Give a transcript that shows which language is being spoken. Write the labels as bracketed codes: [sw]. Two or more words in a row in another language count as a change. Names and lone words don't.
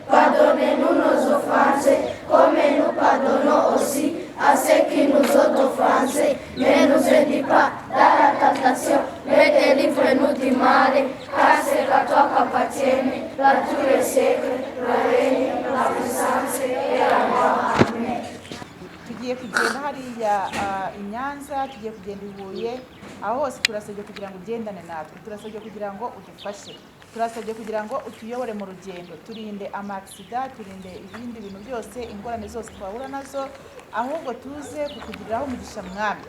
[fr] pardonnez-nous nos offenses, comme nous pardonnons aussi à ceux qui nous ont offensés. Ne nous aide pas dans la tentation, mais délivre-nous du mal, car c'est à toi qu'appartiennent la tous les siècles, le règne, la puissance et la gloire. Amen. [rw] Tugiye kugenda hariya i Nyanza, tugiye kugenda i Huye, aho hose turasabye kugira ngo ugendane natwe, turasabye kugira ngo udufashe, turasabye kugira ngo utuyobore mu rugendo, turinde amaksida, turinde ibindi bintu byose, ingorane zose twahura nazo, ahubwo tuze kukugiriraho umugisha mwami.